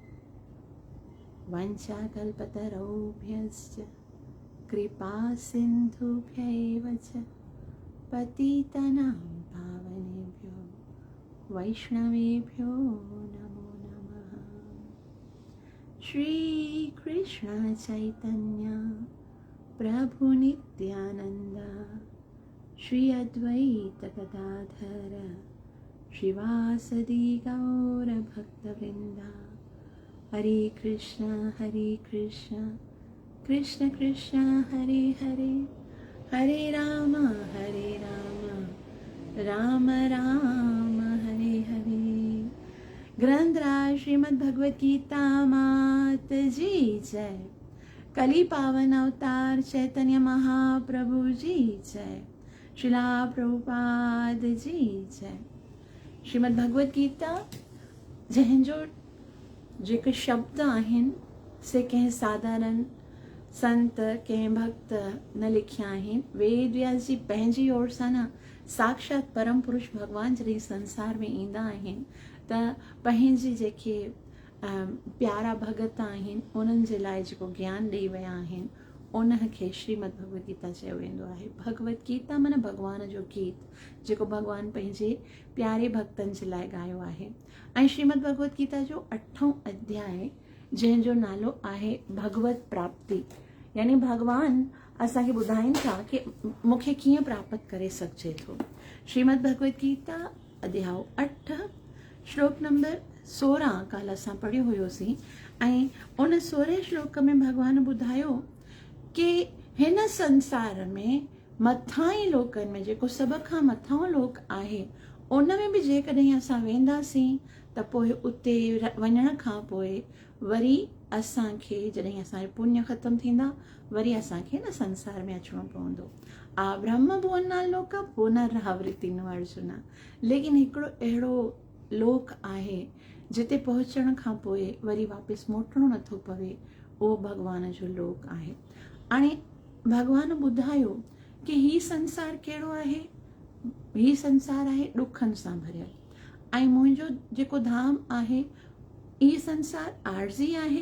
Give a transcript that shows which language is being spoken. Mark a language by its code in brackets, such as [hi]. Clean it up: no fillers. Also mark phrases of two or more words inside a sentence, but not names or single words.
[sa] वञ्चाकल्पतरुभ्यश्च कृपा सिन्धुभ्यैव च पतितानां पावनेभ्यो वैष्णवेभ्यो नमो नमः। श्रीकृष्ण चैतन्य प्रभु नित्यानन्द श्री अद्वैत गदाधर श्रीवासदि गौर भक्तवृंदा। हरे कृष्ण कृष्ण कृष्ण हरे हरे, हरे राम राम राम हरे हरे। [sd] ग्रंथराज श्रीमद् भगवद गीता मात जी जय। कली पावन अवतार चैतन्य महाप्रभु जी जय। श्रीला प्रभुपाद जी जय। श्रीमद् भगवद गीता जंहिंजो जेके शब्द आहिनि से कंहिं साधारण संत कंहिं भक्त न लिखिया आहिनि। वेद व्यास जी पंहिंजी ओर सां न साक्षात परम पुरुष भगवान जॾहिं संसार में ईंदा आहिनि त पंहिंजी जेके प्यारा भगत आहिनि उन्हनि जे लाइ जेको ज्ञान ॾेई विया आहिनि उनखे श्रीमद् भगवद गीता चयो वेंदो आहे। भगवद गीता माना भगवान जो गीत, जेको भगवान पंहिंजे प्यारे भक्तनि जे लाइ ॻायो आहे। ऐं श्रीमद् भगवद गीता जो 8हों अध्याय जंहिंजो नालो आहे भगवत प्राप्ति, यानी भगवान असांखे ॿुधाइनि था कि मूंखे कीअं प्राप्त करे सघिजे थो। श्रीमद् भगवद गीता अध्याय 8 श्लोक नंबर 16 काल असां पढ़ियो हुयोसीं ऐं उन 16 श्लोक में भगवान ॿुधायो कि हिन संसार में मथां ई लोकनि में जेको सभ खां मथां लोक आहे उन में बि जेकॾहिं असां वेंदासीं त पोइ उते वञण खां पोइ वरी असांखे जॾहिं असांजा पुण्य ख़तमु थींदा वरी असांखे न संसार में अचिणो पवंदो। [sa] आ ब्रह्म भुवना लोक पुनर्वृत्ति न अर्जुन। [sd] लेकिन हिकिड़ो अहिड़ो लोक आहे जिते पहुचण खां पोइ वरी वापसि मोटणो नथो पवे, उहो भॻवान जो लोक आहे। हाणे भॻवान ॿुधायो कि ही संसार कहिड़ो आहे, ही संसार आहे ॾुखनि सां भरियल, ऐं मुंहिंजो जेको धाम आहे ही संसार आर्ज़ी आहे।